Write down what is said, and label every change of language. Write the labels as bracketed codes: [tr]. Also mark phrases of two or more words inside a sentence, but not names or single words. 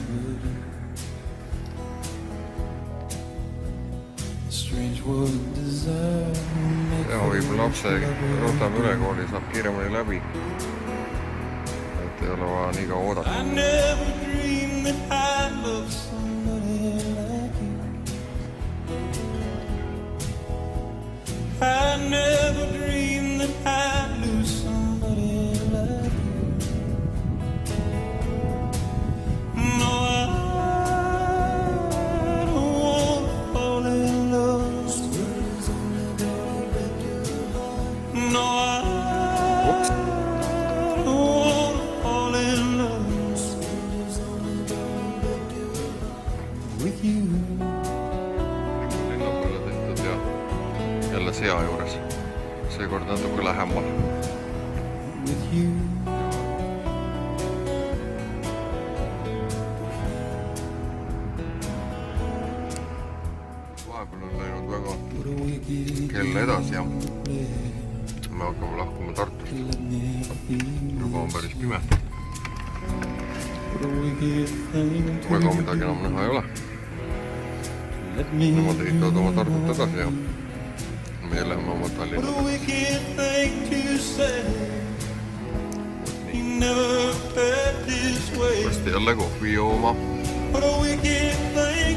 [en] Strange what desire [et] Ja võib-olla lapse võtame üle kooli, saab kiiremini läbi. Et ei ole vaja nii kaua oodata. [en] I never dreamed that I'd love somebody like you. I never dreamed that I'd lose somebody like you. No, I don't want to fall in love. No, I don't want to fall in love with you. [et] Linnapeale tehtud ja jälle sea juures. Seekord natuke lähemal. [en] With you. [et] Vahepeal on läinud väga [en] What a wicked [et] kell edasi ja [en] play. [et] me hakkame lahkuma Tartust. [en] Let me feel. [et] Juba on päris pime. [en] What a wicked thing to [et] Väga midagi enam näha ei ole. [en] let me [et] Nemad ehitavad oma Tartut edasi ja meie läheme oma [en] What a [et] Tallinna. [en] wicked thing to say. You never felt this way. [et] Varsti jälle kohvi jooma. [en] What a wicked thing